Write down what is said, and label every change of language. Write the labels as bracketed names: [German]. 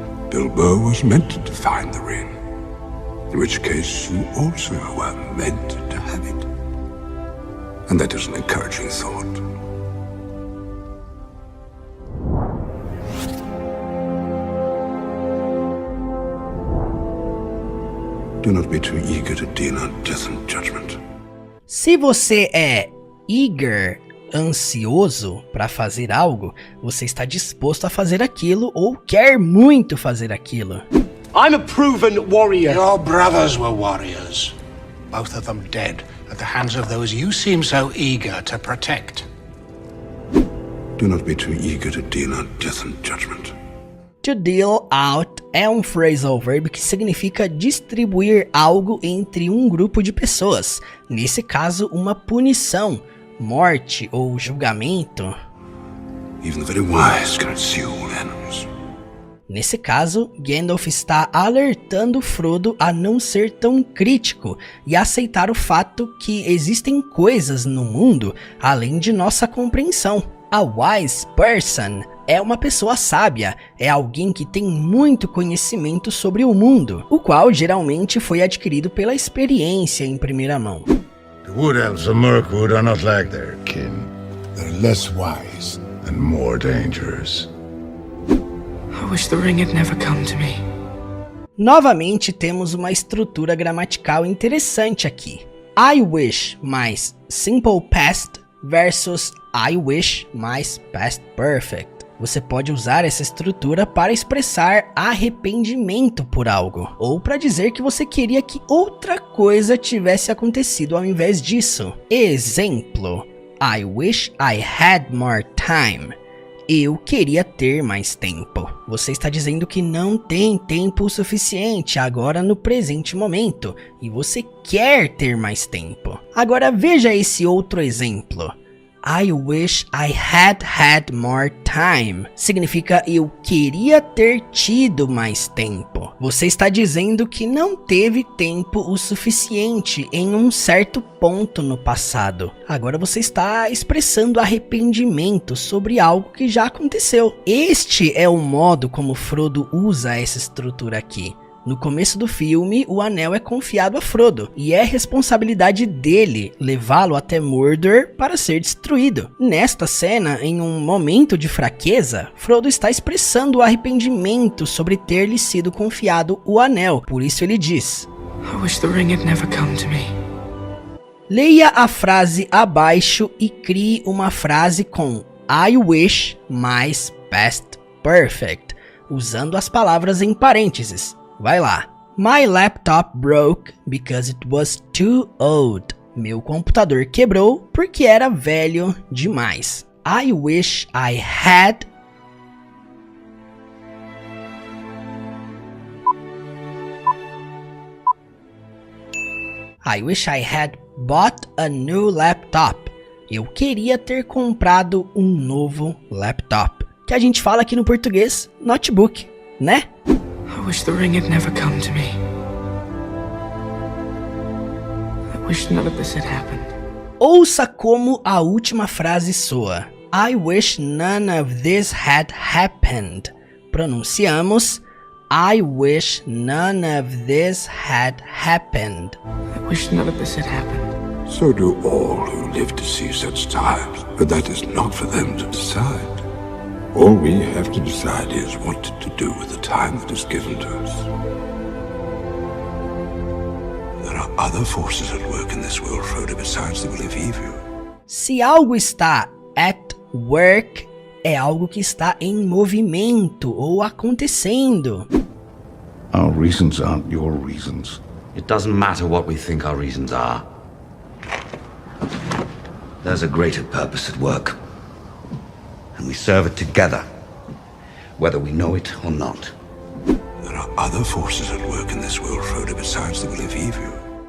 [English] Bilbo was meant to find the ring, in which case you also were meant to have it. And that is an encouraging thought. Do not be too eager to deal out death and judgment. [Portuguese] Se você é eager, ansioso para fazer algo, você está disposto a fazer aquilo ou quer muito fazer aquilo. [English] I'm a proven warrior. Your brothers were warriors, both of them dead at the hands of those you seem so eager to protect. Do not be too eager to deal out death and judgment. [Portuguese] To deal out é um phrasal verb que significa distribuir algo entre um grupo de pessoas. Nesse caso, uma punição, morte ou julgamento. [English] Even the very wise cannot see all ends. [Portuguese] Nesse caso, Gandalf está alertando Frodo a não ser tão crítico e aceitar o fato que existem coisas no mundo além de nossa compreensão. [English] A wise person [Portuguese] é uma pessoa sábia, é alguém que tem muito conhecimento sobre o mundo, o qual geralmente foi adquirido pela experiência em primeira mão. [English] The Wood Elves of Mirkwood are not like their kin. They're less wise and more dangerous. I wish the ring had never come to me. [Portuguese] Novamente temos uma estrutura gramatical interessante aqui. [English] I wish mais simple past versus I wish mais past perfect. [Portuguese] Você pode usar essa estrutura para expressar arrependimento por algo, ou para dizer que você queria que outra coisa tivesse acontecido ao invés disso. Exemplo: [English] I wish I had more time. [Portuguese] Eu queria ter mais tempo. Você está dizendo que não tem tempo suficiente agora no presente momento, e você quer ter mais tempo. Agora veja esse outro exemplo. [English] I wish I had more time. [Portuguese] Significa eu queria ter tido mais tempo. Você está dizendo que não teve tempo o suficiente em um certo ponto no passado. Agora você está expressando arrependimento sobre algo que já aconteceu. Este é o modo como Frodo usa essa estrutura aqui. No começo do filme, o anel é confiado a Frodo, e é responsabilidade dele levá-lo até Mordor para ser destruído. Nesta cena, em um momento de fraqueza, Frodo está expressando o arrependimento sobre ter lhe sido confiado o anel, por isso ele diz: [English] I wish the ring had never come to me. [Portuguese] Leia a frase abaixo e crie uma frase com I wish mais past perfect, usando as palavras em parênteses. Vai lá. [English] My laptop broke because it was too old. [Portuguese] Meu computador quebrou porque era velho demais. [English] I wish I had... I wish I had bought a new laptop. [Portuguese] Eu queria ter comprado um novo laptop. Que a gente fala aqui no português, notebook, né? [English] I wish the ring had never come to me. I wish none of this had happened. [Portuguese] Ouça como a última frase soa. [English] I wish none of this had happened. [Portuguese] Pronunciamos [English] I wish none of this had happened. I wish none of this had happened. So do all who live to see such times, but that is not for them to decide. All we have to decide is what to do with the time that is given to us. There are other forces at work in this world, Frodo, besides the will of evil. [Portuguese] Se algo está at work é algo que está em movimento ou acontecendo. [English] Our reasons aren't your reasons. It doesn't matter what we think our reasons are. There's a greater purpose at work. And we serve it together, whether we know it or not. There are other forces at work in this world, Frodo, besides the will of evil.